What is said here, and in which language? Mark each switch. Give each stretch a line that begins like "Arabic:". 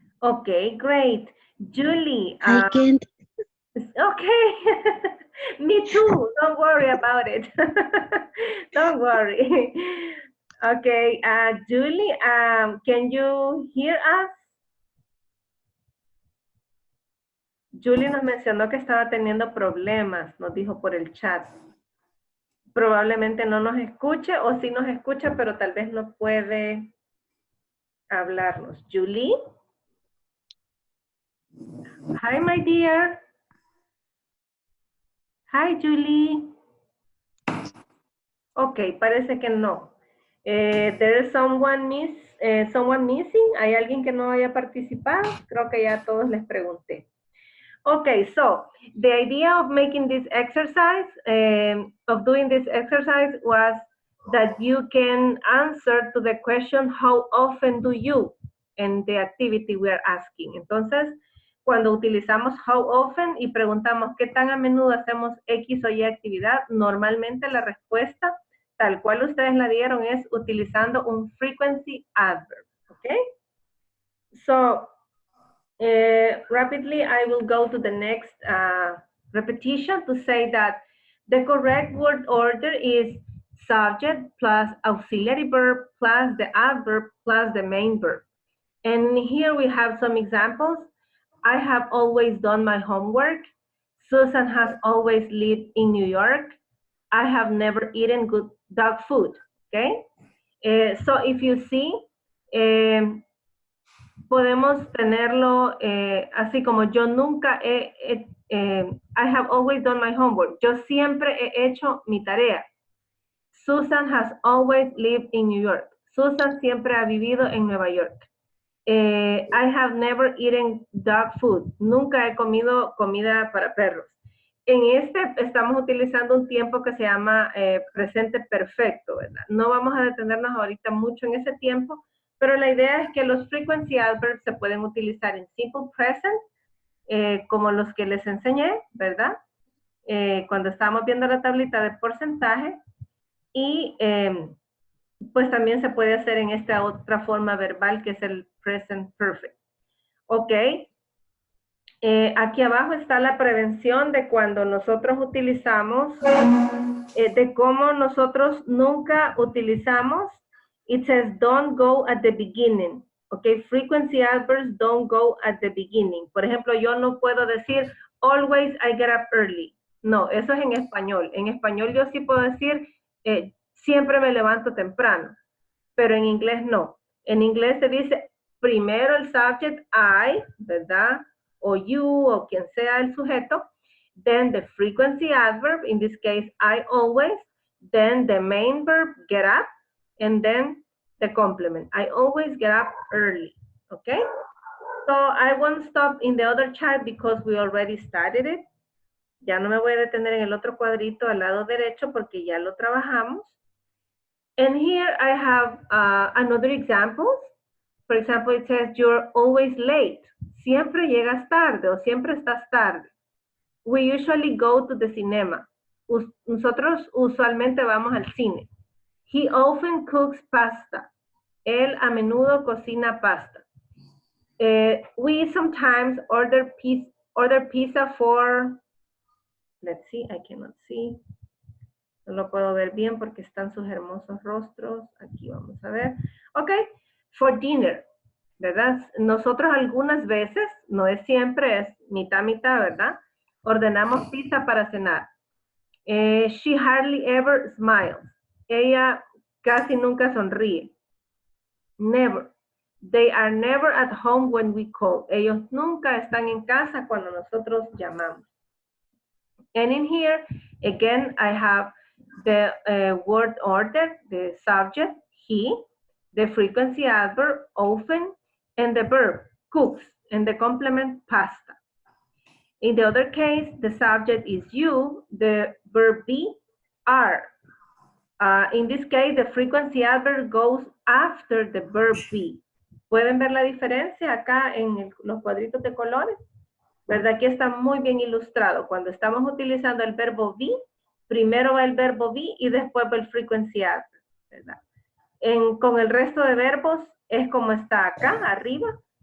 English: Okay, great. Julie. I can't. Okay. Me too. Don't worry about it. Don't worry. Okay, Julie, can you hear us?
Spanish: Julie nos mencionó que estaba teniendo problemas, nos dijo por el chat. Probablemente no nos escuche o sí nos escucha, pero tal vez no puede hablarnos.
English: Julie? Hi, my dear. Hi,
Spanish: Julie. Ok, parece que no.
English: There is someone missing.
Spanish: ¿Hay alguien que no haya participado? Creo que ya a todos les pregunté.
English: Okay, so the idea of making this exercise, of doing this exercise was that you can answer to the question, how often do you, in the activity we are asking.
Spanish: Entonces, cuando utilizamos
English: how often
Spanish: y preguntamos qué tan a menudo hacemos X o Y actividad, normalmente la respuesta, tal cual ustedes la dieron, es utilizando un frequency adverb, okay?
English: So, rapidly, I will go to the next repetition to say that the correct word order is subject plus auxiliary verb plus the adverb plus the main verb. And here we have some examples. I have always done my homework. Susan has always lived in New York. I have never eaten good dog food, okay? So if you see,
Spanish: podemos tenerlo así como yo nunca
English: I have always done my homework.
Spanish: Yo siempre he hecho mi tarea.
English: Susan has always lived in New York.
Spanish: Susan siempre ha vivido en Nueva York.
English: I have never eaten dog food.
Spanish: Nunca he comido comida para perros. En este estamos utilizando un tiempo que se llama presente perfecto, ¿verdad? No vamos a detenernos ahorita mucho en ese tiempo, pero la idea es que los frequency adverbs se pueden utilizar en simple present, como los que les enseñé, ¿verdad? Cuando estábamos viendo la tablita de porcentaje, y pues también se puede hacer en esta otra forma verbal que es el present perfect. Ok. Aquí abajo está la prevención de cuando nosotros utilizamos, de cómo nosotros nunca utilizamos.
English: It says don't go at the beginning. Ok, frequency adverbs don't go at the beginning.
Spanish: Por ejemplo, yo no puedo decir
English: always I get up early.
Spanish: No, eso es en español. En español yo sí puedo decir siempre me levanto temprano, pero en inglés no. En inglés se dice primero el subject I, ¿verdad?
English: O you,
Spanish: o quien sea el sujeto,
English: then the frequency adverb, in this case, I always, then the main verb, get up, and then the complement. I always get up early, okay? So I won't stop in the other chart because we already started it.
Spanish: Ya no me voy a detener en el otro cuadrito al lado derecho porque ya lo trabajamos.
English: And here I have another example. For example, it says, you're always late.
Spanish: Siempre llegas tarde o siempre estás tarde.
English: We usually go to the cinema.
Spanish: Nosotros usualmente vamos al cine.
English: He often cooks pasta.
Spanish: Él a menudo cocina pasta.
English: We sometimes order pizza for, let's see, I cannot see.
Spanish: No lo puedo ver bien porque están sus hermosos rostros. Aquí vamos a ver. Ok,
English: for dinner,
Spanish: ¿verdad? Nosotros algunas veces, no es siempre, es mitad, ¿verdad? Ordenamos pizza para cenar.
English: She hardly ever smiles.
Spanish: Ella casi nunca sonríe.
English: Never. They are never at home when we call.
Spanish: Ellos nunca están en casa cuando nosotros llamamos.
English: And in here, again, I have the word order, the subject, he, the frequency adverb, often, and the verb, cooks, and the complement, pasta. In the other case, the subject is you, the verb be, are. In this case, the frequency adverb goes after the verb be.
Spanish: ¿Pueden ver la diferencia acá en los cuadritos de colores? ¿Verdad? Aquí está muy bien ilustrado. Cuando estamos utilizando el verbo be, primero va el verbo be y después va el frequency adverb, ¿verdad? Con el resto de verbos es como está acá, arriba.